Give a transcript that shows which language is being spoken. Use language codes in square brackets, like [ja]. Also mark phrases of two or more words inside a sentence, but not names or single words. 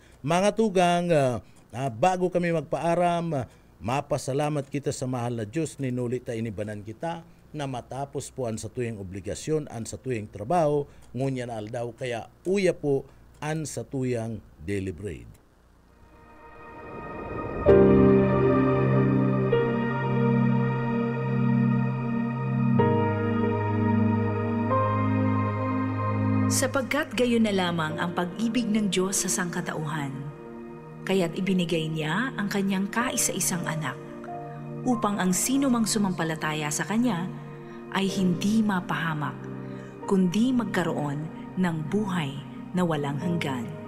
[bik] Mga tugang, bago kami magpaaram, mapasalamat kita sa mahal na Diyos, ninulit ta inibanan kita na matapos po ang sa tuyang obligasyon, ang sa tuyang trabaho, ngunya na aldaw, kaya uya po ang sa tuyang [en] daily bread. [tl] Sapagkat gayon na lamang ang pag-ibig ng Diyos sa sangkatauhan, kaya't ibinigay niya ang kanyang kaisa-isang anak, upang ang sino mang sumampalataya sa kanya ay hindi mapahamak, kundi magkaroon ng buhay na walang hanggan.